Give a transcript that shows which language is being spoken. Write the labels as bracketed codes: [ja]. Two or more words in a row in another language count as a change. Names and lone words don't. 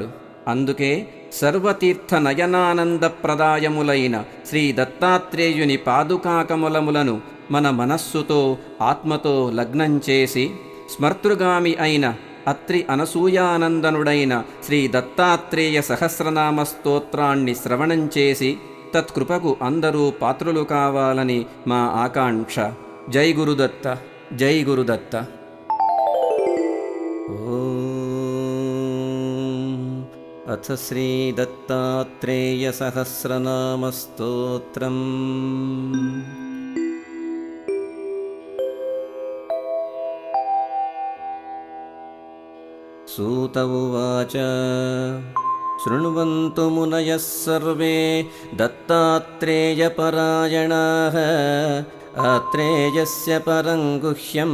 [te] అందుకే సర్వతీర్థ నయనానందప్రదాయములైన శ్రీ దత్తాత్రేయుని పాదుకాకమలములను మన మనస్సుతో ఆత్మతో లగ్నం చేసి స్మర్తృగామి అయిన అత్రి అనసూయానందనుడైన శ్రీ దత్తాత్రేయ సహస్రనామ స్తోత్రాన్ని శ్రవణం చేసి తత్కృపకు అందరూ పాత్రులు కావాలని మా ఆకాంక్ష. జై గురుదత్త, జై గురుదత్త. [sa] అథ శ్రీ దత్తాత్రేయ సహస్రనామ స్తోత్రం. सूत उवाच शृण्वन्तु मुनयः सर्वे दत्तात्रेयपरायणाः आत्रेयस्य परं गुह्यम्